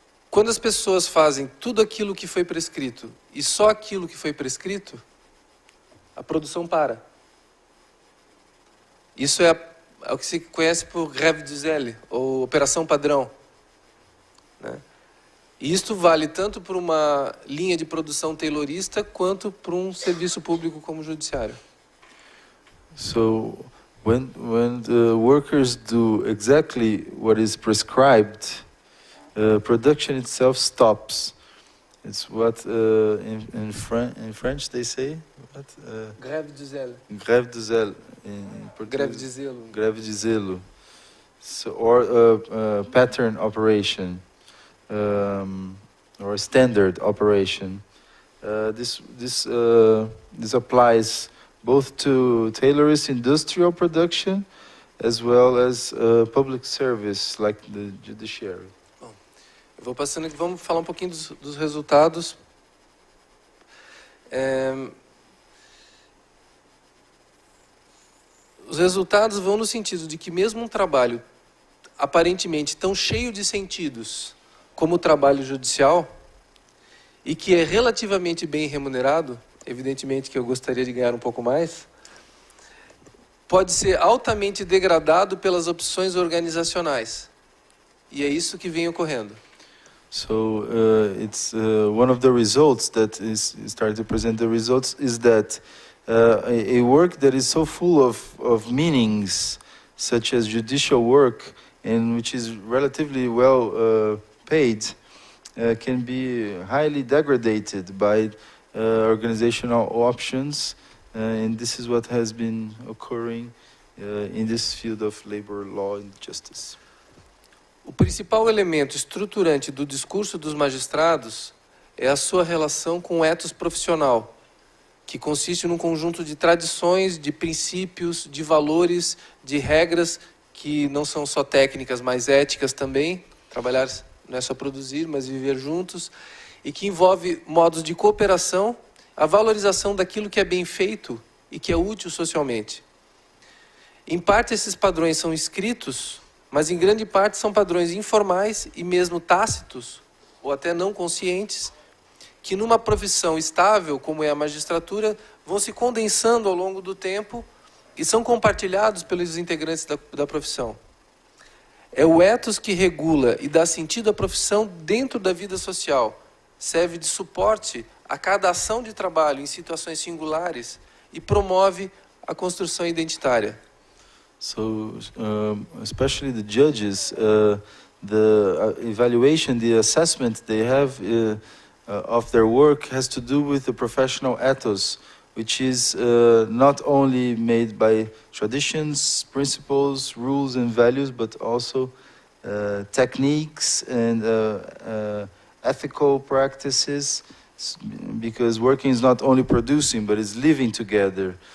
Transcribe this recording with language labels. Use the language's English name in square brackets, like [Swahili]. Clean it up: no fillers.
[Portuguese] Quando as pessoas fazem tudo aquilo que foi prescrito e só aquilo que foi prescrito, a produção para. Isso é o que se conhece por grève du zèle, ou operação padrão, né? E isto vale tanto para uma linha de produção taylorista quanto para um serviço público como o judiciário. [English] So when the workers do exactly what is prescribed, production itself stops. It's what in French they say. What? [French] Grève du zèle. Grève du zèle. [Portuguese] Grève de zelo. Grève de zelo. [English] So, or pattern operation, or standard operation. This applies both to tailorist industrial production as well as public service like the judiciary. [Portuguese] Eu vou passando aqui, vamos falar um pouquinho dos resultados. Os resultados vão no sentido de que mesmo um trabalho aparentemente tão cheio de sentidos como o trabalho judicial, e que é relativamente bem remunerado, evidentemente que eu gostaria de ganhar um pouco mais, pode ser altamente degradado pelas opções organizacionais. E é isso que vem ocorrendo. [English] So it's one of the results that is starting to present the results is that a work that is so full of meanings, such as judicial work, and which is relatively well paid, can be highly degraded by organizational options and this is what has been occurring in this field of labor law and justice. [Portuguese] O principal elemento estruturante do discurso dos magistrados é a sua relação com o ethos profissional, que consiste num conjunto de tradições, de princípios, de valores, de regras que não são só técnicas, mas éticas também. Trabalhar não é só produzir, mas viver juntos, e que envolve modos de cooperação, a valorização daquilo que é bem feito e que é útil socialmente. Em parte, esses padrões são escritos, mas em grande parte são padrões informais e mesmo tácitos, ou até não conscientes, que numa profissão estável, como é a magistratura, vão se condensando ao longo do tempo e são compartilhados pelos integrantes da profissão. É o ethos que regula e dá sentido à profissão dentro da vida social, serve de suporte a cada ação de trabalho em situações singulares e promove a construção identitária. [English] So, especially the judges, the evaluation, the assessment they have of their work has to do with the professional ethos, which is not only made by traditions, principles, rules and values, but also techniques and ethical practices, because working is not only producing, but is living together.